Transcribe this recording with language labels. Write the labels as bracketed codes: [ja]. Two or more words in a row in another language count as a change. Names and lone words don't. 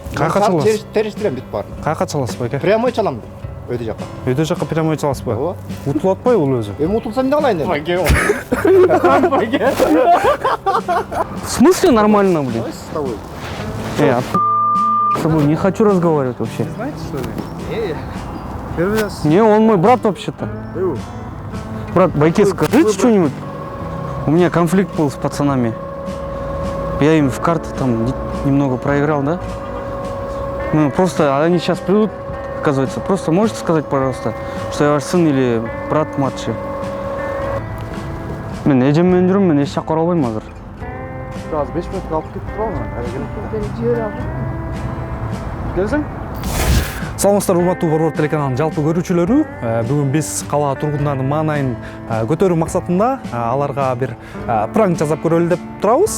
[ky] Каяка чаласыз? Терештирем бүт барын. Каяка чаласыз байке? Прямой чалам. Өйдө жакка. Өйдө жакка прямой чаласыз ба? Ооба. Утулуп атпайбы бул өзү? Эми утулсам эмне кылайын эми? Байке. [ru] В смысле нормально, блин? С тобой. С тобой не хочу разговаривать вообще. Знаете, что ли? Первый раз. Не, он мой брат вообще-то. Брат, Байке, скажите что-нибудь. У меня конфликт был с пацанами. Я им в карты там немного проиграл, да? Ну, просто они сейчас придут, оказывается. Просто можете сказать, пожалуйста, что я ваш сын или брат младший? [ky] Мен эжеммен жүрөм, мен эч жакка бара албайм азыр. Азыр 5 минутка алып кетип турабы? Жибере албайм. Келсең? Саламатсыздар, урматтуу Борбор телеканалынын жалпы көрүүчүлөрү. Бүгүн биз кала тургундарынын маанайын көтөрүү максатында аларга бир пранк жасап көрөлү деп турабыз.